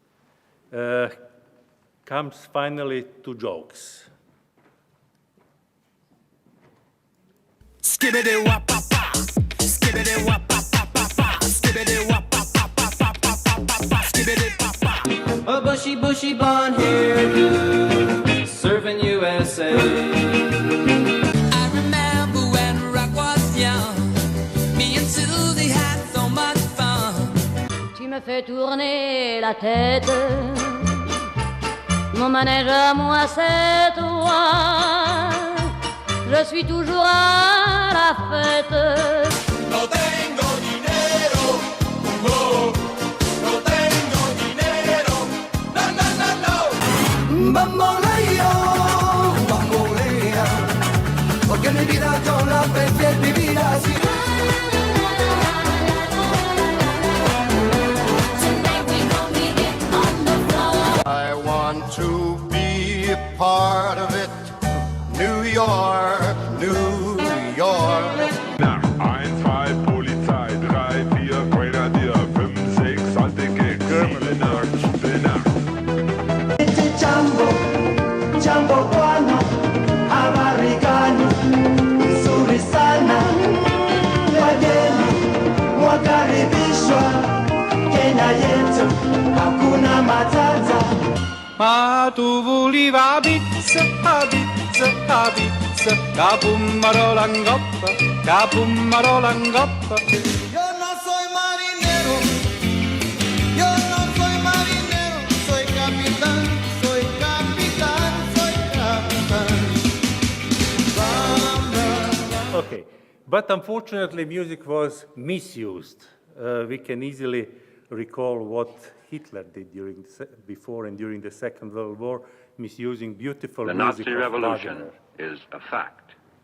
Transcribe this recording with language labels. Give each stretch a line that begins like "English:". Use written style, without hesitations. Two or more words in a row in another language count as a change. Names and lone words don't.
English: comes finally to jokes. Skibbity wap pa pa, skibbity wap pa pa pa pa, skibbity wap pa pa pa pa pa pa pa, skibbity pa pa. A bushy, bushy blonde hairdo, serving USA. I remember when rock was young, me and Susie had so much fun.
French: Tu me fais tourner la tête, mon manège à moi c'est toi. Je suis toujours à la fête.
Spanish: No tengo dinero, no, no tengo dinero, no, no, no, no. Bamboleo, bambolea, porque mi vida yo la prefiero vivir así.
English: I want to be a part of it. New York, New York.
German: Nach 1, 2, Polizei, 3, 4, Grenadier, 5, 6, alte Gigs, Stille Nacht.
Swahili: Jambo, jambo guano, americano, nzuri sana, wageni wakaribishwa, Kenya yetu hakuna matata.
Neapolitan: Tu voliva pizza, pizza, pizza, capumarola in coppa, capumarola in coppa.
Spanish: Yo no soy marinero, yo no soy marinero, soy capitán, soy capitán, soy capitán.
English: Okay, but unfortunately music was misused. We can easily recall what Hitler did before and during the Second World War, misusing beautiful the music. The Nazi Revolution is a fact.